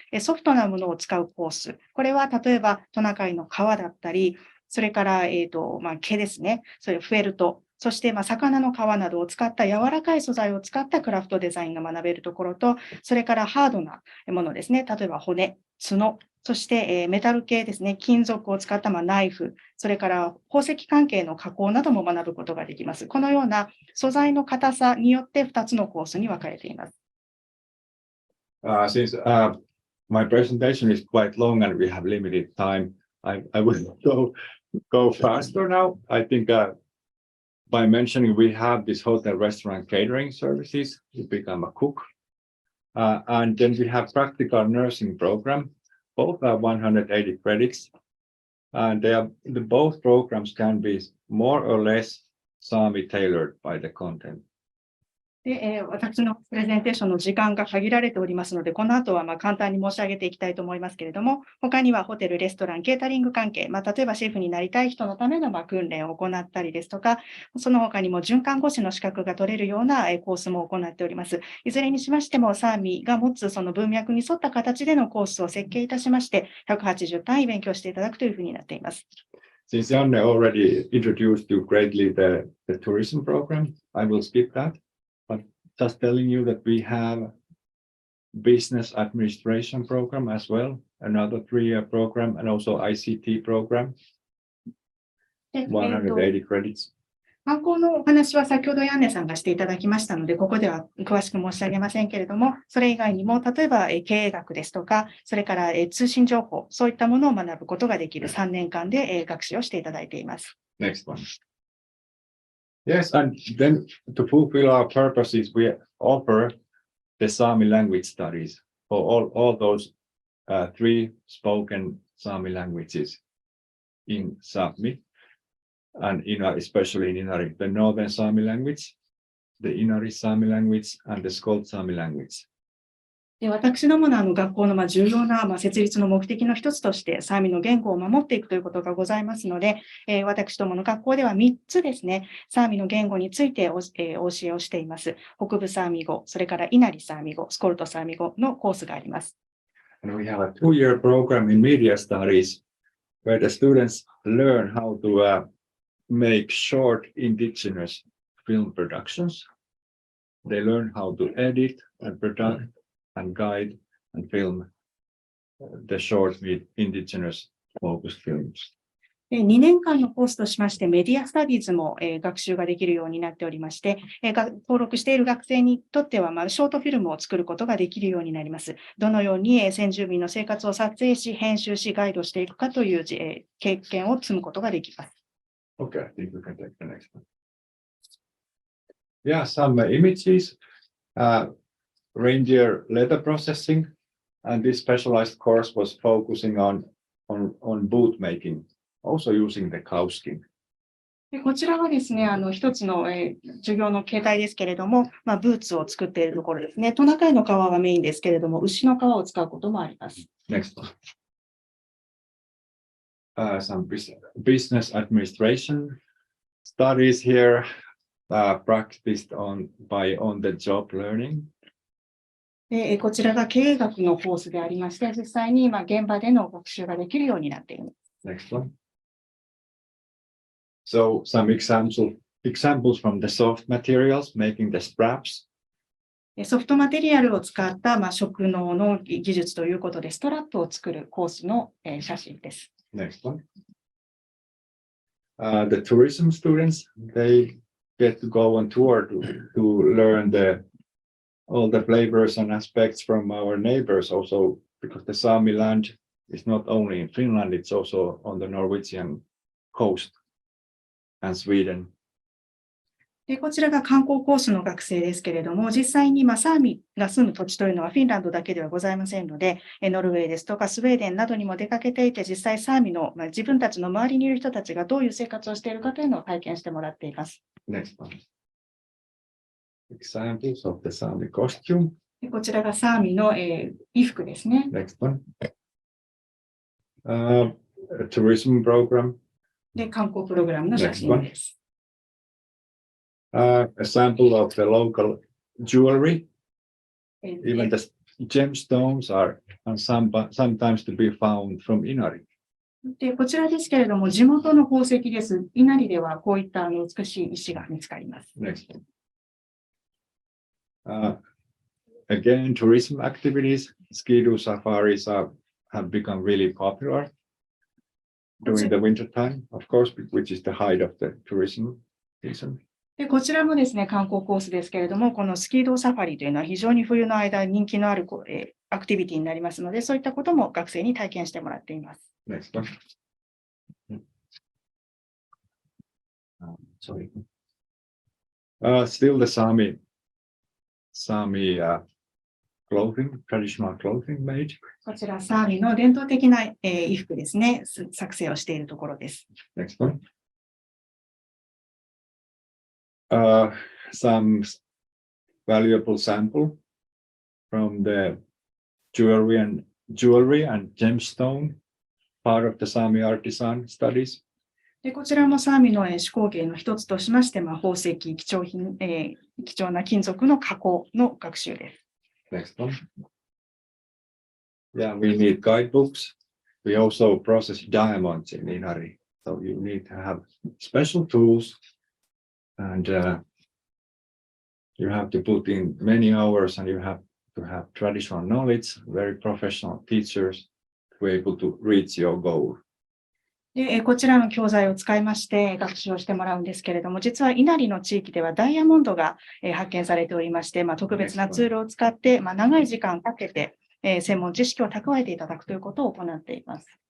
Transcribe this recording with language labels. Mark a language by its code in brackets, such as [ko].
[ja] ソフトなものを使うコース、これは例えばトナカイの皮だったり、それから毛ですね、それフェルト、そして魚の皮などを使った柔らかい素材を使ったクラフトデザインが学べるところと、それからハードなものですね、例えば骨、角、そしてメタル系ですね、金属を使ったナイフ、それから宝石関係の加工なども学ぶことができます。このような素材の硬さによって2つのコースに分かれています。 [en] Since my presentation is quite long and we have limited time, I will go faster now. I think by mentioning we have this hotel restaurant catering services to become a cook. And then we have practical nursing program. Both are 180 credits. And both programs can be more or less Sami tailored by the content. [ja] で私のプレゼンテーションの時間が限られておりますので、この後は簡単に申し上げていきたいと思いますけれども、他にはホテル、レストラン、ケータリング関係、例えばシェフになりたい人のための訓練を行ったりですとか、その他にも准看護師の資格が取れるようなコースも行っております。いずれにしましても、サーミが持つその文脈に沿った形でのコースを設計いたしまして、180単位勉強していただくというふうになっています。 [en] Since Janne already introduced you greatly the tourism program, I will skip that. But just telling you that we have business administration program as well, another 3-year program, and also ICT program, 180 credits. [ja] 観光のお話は先ほどヤンネさんがしていただきましたので、ここでは詳しく申し上げませんけれども、それ以外にも、例えば経営学ですとか、それから通信情報、そういったものを学ぶことができる3年間で学習をしていただいています。 [en] Next one. Yes, and then to fulfill our purposes, we offer the Sami language studies for all those 3 spoken Sami languages in Sapmi, and especially in Inari, the Northern Sami language, the Inari Sami language, and the Skolt Sami language. [ja] で私どもの学校の重要な設立の目的の一つとして、サーミの言語を守っていくということがございますので、私どもの学校では3つですね、サーミの言語についてお教えをしています。北部サーミ語、それからイナリサーミ語、スコルトサーミ語のコースがあります。 [en] And we have a 2-year program in media studies where the students learn how to make short indigenous film productions. They learn how to edit and product and guide and film the short indigenous focused films. [ja] 2年間のコースとしまして、メディアスタディーズも学習ができるようになっておりまして、登録している学生にとっては、ショートフィルムを作ることができるようになります。どのように先住民の生活を撮影し、編集し、ガイドしていくかという経験を積むことができます。 [en] Okay, I think we can take the next one. Yeah, some images, reindeer leather processing, and this specialized course was focusing on boot making, also using the cow skin. [ja] こちらはですね、一つの授業の形態ですけれども、ブーツを作っているところですね。トナカイの皮がメインですけれども、牛の皮を使うこともあります。 [en] Next one. Some business administration studies here, practiced by on-the-job learning. [ja] こちらが経営学のコースでありまして、実際に現場での学習ができるようになっています。 [en] Next one. So some examples from the soft materials, making the straps. [ja] ソフトマテリアルを使った職能の技術ということで、ストラップを作るコースの写真です。 [en] Next one. The tourism students, they get to go on tour to learn all the flavors and aspects from our neighbors also, because the Sami land is not only in Finland, it's also on the Norwegian coast and Sweden. [ja] でこちらが観光コースの学生ですけれども、実際にサーミが住む土地というのはフィンランドだけではございませんので、ノルウェーですとかスウェーデンなどにも出かけていて、実際サーミの自分たちの周りにいる人たちがどういう生活をしているかというのを体験してもらっています。 [en] Next one. examples of the Sami costume. [ja] でこちらがサーミの、衣服ですね。 [en] Next one. A tourism program. [ja] で、観光プログラムの写真です。 [en] A sample of the local jewelry. で Even the gemstones are sometimes to be found from Inari. [ja] で、こちらですけれども、地元の宝石です。稲荷ではこういった美しい石が見つかります。 [en] Next one. Again, tourism activities, ski-doo safaris have become really popular during the winter time, of course, which is the height of the tourism season. [ja] で、こちらもですね、観光コースですけれども、このスキードーサファリというのは非常に冬の間人気のあるアクティビティになりますので、そういったことも学生に体験してもらっています。 [en] Next one. Sorry. Still the Sami clothing, traditional clothing made. [ja] こちら、サーミの伝統的な、衣服ですね、作成をしているところです。 [en] Next one. Some valuable sample from the jewelry and gemstone part of the Sami artisan studies. [ja] でこちらもサーミの手工芸の一つとしまして、宝石、貴重な金属の加工の学習です。 [en] Next one. Yeah, we need guidebooks. We also process diamonds in Inari. So you need to have special tools and you have to put in many hours and you have to have traditional knowledge, very professional teachers to be able to reach your goal. [ja] でこちらの教材を使いまして学習をしてもらうんですけれども、実は稲荷の地域ではダイヤモンドが発見されておりまして、特別なツールを使って、長い時間かけて専門知識を蓄えていただくということを行っています。